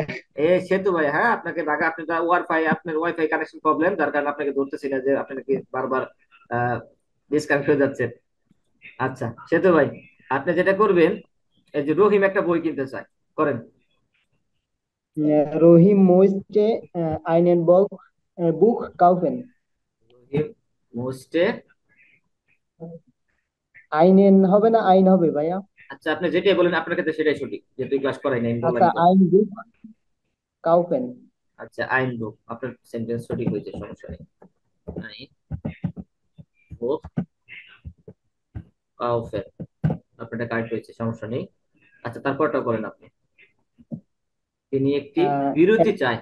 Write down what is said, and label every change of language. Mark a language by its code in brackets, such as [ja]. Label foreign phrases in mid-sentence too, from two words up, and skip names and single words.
[bn] সেতু ভাই, হ্যাঁ, আপনাকে ভাগে, আপনি ওয়াইফাই, আপনার [en] WiFi connection problem, [bn] যার কারণে আপনাকে ধরতেছি না, যে আপনাকে বারবার ডিসকানেক্ট হয়ে যাচ্ছে। আচ্ছা, সেতু ভাই, আপনি যেটা করবেন, এই যে রহিম একটা বই কিনতে চায়, করেন। [de] রহিম মোস্টে einen Buch kaufen. রহিম মোস্টে, [bn] einen হবে না আইন হবে ভাইয়া? আচ্ছা, আপনি যেটাই বলেন আপনার ক্ষেত্রে সেটাই সঠিক, যেহেতু ক্লাস করাই নাই, আমি আচ্ছা, বললাম তো। [de] ein Buch kaufen. [bn] আচ্ছা, [de] ein Buch, [bn] আপনার সেন্টেন্স সঠিক হয়েছে, সমস্যা নেই। [de] ein Buch kaufen, [bn] আপনারটা কারেক্ট হয়েছে, সমস্যা নেই। আচ্ছা, তারপরটা করেন আপনি। তিনি একটি আহ, বিরতি চায়।